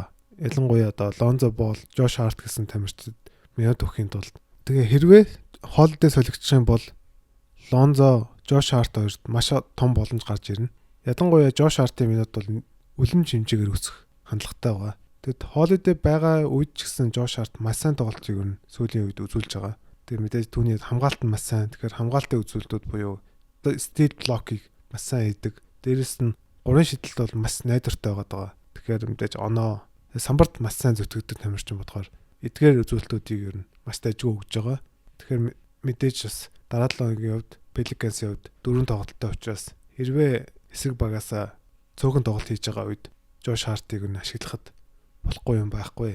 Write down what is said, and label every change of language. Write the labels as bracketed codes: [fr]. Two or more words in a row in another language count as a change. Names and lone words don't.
[mn] Ялангуяа одоо Lonzo Ball, Josh Hart гэсэн тамирчид минут өгөхийн тулд тэгээ хэрвээ хоолойдыг солигдчих юм бол Lonzo, Josh Hart хоёрт маш том боломж гарч ирнэ. Ялангуяа Josh Hart-ийн минут бол үлэмж хэмжээгээр өсөх хандлагатай байгаа. Тэгэд хоолойдээ байгаа үед ч гэсэн Josh Hart маш сайн тоглолтыг ер нь сүүлийн үед үзүүлж байгаа. Тэгээ мэдээж түүний хамгаалалт нь маш сайн. Тэгэхээр хамгаалтын үзүүлэлтүүд буюу [en] steal block- [mn] ыг маш сайн хийдэг. Дээрээс нь 3 шидэлт бол маш найдвартай байгаа. Тэгэхээр мэдээж оноо самбарт маш сайн зүтгэдэг тамирчин бодохоор эдгээр үзүүлэлтүүдийг ер нь маш дажгүй өгж байгаа. Тэгэхээр мэдээж бас дараа 7 хоногийн хувьд Pelicans-ийн хувьд 4 тоглолттой учраас хэрвээ эсрэг багаасаа цөөхөн тоглолт хийж байгаа үед Josh Hart-ыг нь ашиглахад болохгүй юм байхгүй.